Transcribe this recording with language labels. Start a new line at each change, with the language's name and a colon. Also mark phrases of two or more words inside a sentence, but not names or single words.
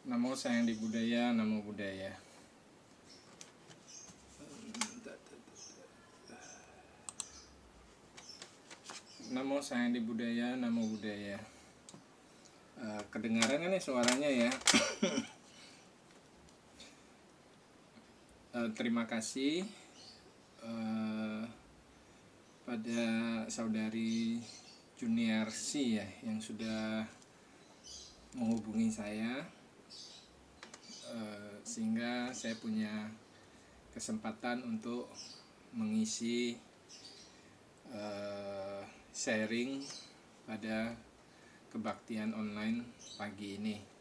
Pali: Namo Sang Hyang Budaya, Namo Buddhaya. Namo Sang Hyang Budaya, Namo Buddhaya.
Indonesian: Kedengaran kan nih suaranya ya? Terima kasih pada saudari Juniarsi ya yang sudah menghubungi saya, sehingga saya punya kesempatan untuk mengisi sharing pada kebaktian online pagi ini.